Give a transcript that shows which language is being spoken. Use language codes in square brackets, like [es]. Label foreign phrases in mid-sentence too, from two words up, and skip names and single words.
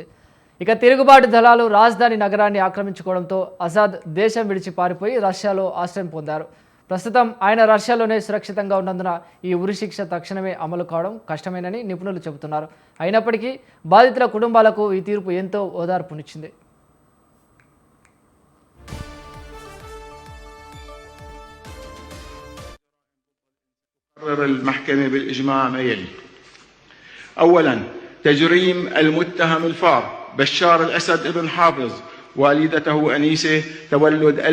[te] ఇక తిరుగుబాటు దళాలు రాజధాని నగరాన్ని ఆక్రమించుకోవడంతో అసాద్ దేశం విడిచి పారిపోయి రష్యాలో ఆశ్రయం పొందారు. ప్రస్తుతం ఆయన రష్యాలోనే సురక్షితంగా ఉన్నందున ఈ ఉరిశిక్ష తక్షణమే అమలు కావడం కష్టమేనని నిపుణులు చెబుతున్నారు. అయినప్పటికీ బాధితుల కుటుంబాలకు ఈ తీర్పు ఎంతో ఓదార్పునిచ్చింది. [ar] قرر المحكمة بالإجماع ما يلي: أولاً تجريم المتهم الفار بشار الأسد ابن حافظ والدته أنيسة تولد